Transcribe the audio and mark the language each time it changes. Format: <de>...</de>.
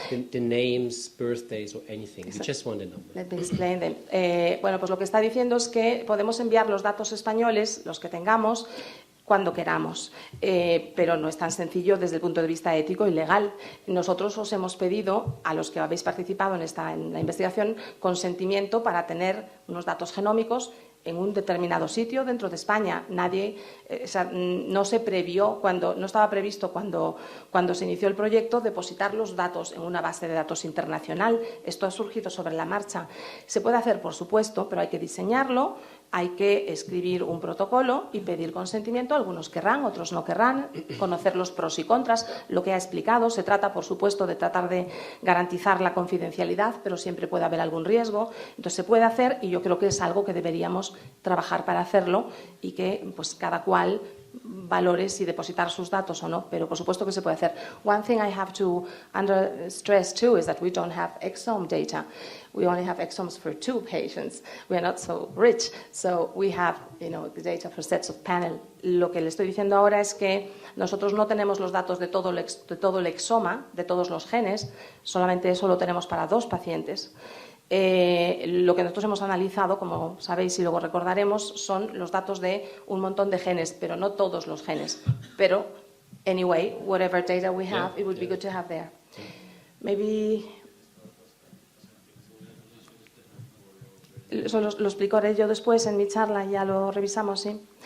<en>The names, birthdays, or anything. We just want a number. Let me explain them.</en> <es>Bueno, pues lo que está diciendo es que podemos enviar los datos españoles, los que tengamos, cuando queramos, pero no es tan sencillo desde el punto de vista ético y legal. Nosotros os hemos pedido, a los que habéis participado en la investigación, consentimiento para tener unos datos genómicos en un determinado sitio dentro de España. No se previó, no estaba previsto cuando se inició el proyecto depositar los datos en una base de datos internacional. Esto ha surgido sobre la marcha. Se puede hacer, por supuesto, pero hay que diseñarlo, hay que escribir un protocolo y pedir consentimiento. Algunos querrán, otros no querrán, conocer los pros y contras, lo que ha explicado. Se trata, por supuesto, de tratar de garantizar la confidencialidad, pero siempre puede haber algún riesgo. Entonces se puede hacer, y yo creo que es algo que deberíamos trabajar para hacerlo y que pues cada cual valore si depositar sus datos o no, pero por supuesto que se puede hacer.</es> <en>One thing I have to stress too is that we don't have exome data. We only have exomes for 2 patients. We are not so rich, so we have, the data for sets of panel.</en> <es>Lo que le estoy diciendo ahora es que nosotros no tenemos los datos de todo el exoma, de todos los genes, solamente eso lo tenemos para 2 pacientes. Lo que nosotros hemos analizado, como sabéis y luego recordaremos, son los datos de un montón de genes, pero no todos los genes.</es> <en>Pero, anyway, whatever data we have, it would be good to have there. Maybe...</en> <es>Eso lo explicaré yo después en mi charla, ya lo revisamos, ¿sí?</es>